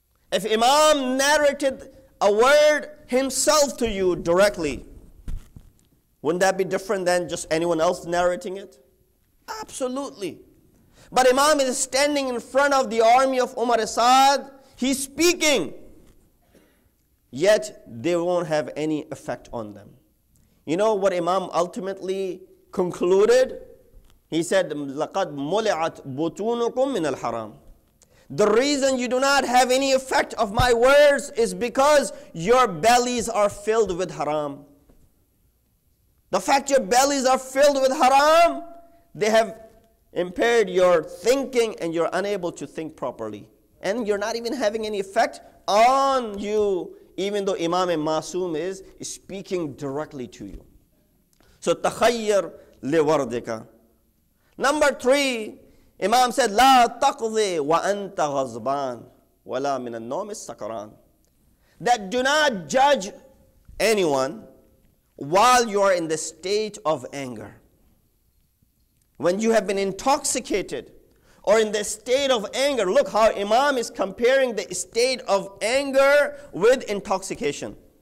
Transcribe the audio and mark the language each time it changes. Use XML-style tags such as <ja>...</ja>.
<en>If Imam narrated a word himself to you directly, wouldn't that be different than just anyone else narrating it? Absolutely. But Imam is standing in front of the army of Umar Asad. He's speaking. Yet they won't have any effect on them. You know what Imam ultimately concluded? He said,</en> <ar>لَقَدْ مُلِعَتْ بُطُونُكُمْ مِنَ الْحَرَامِ.</ar> <en>The reason you do not have any effect of my words is because your bellies are filled with haram. The fact your bellies are filled with haram, they have impaired your thinking and you're unable to think properly. And you're not even having any effect on you, even though Imam Masoom is speaking directly to you.</en> <ar>So, تَخَيَّرْ لِوَرْدِكَ.</ar> <en>Number 3, Imam said,</en> <ar>لَا تَقْضِي وَأَنْتَ غَضْبَانٌ وَلَا مِنَ النَّوْمِ السَّكْرَانِ.</ar> <en>That do not judge anyone while you are in the state of anger. When you have been intoxicated or in the state of anger, look how Imam is comparing the state of anger with intoxication.</en>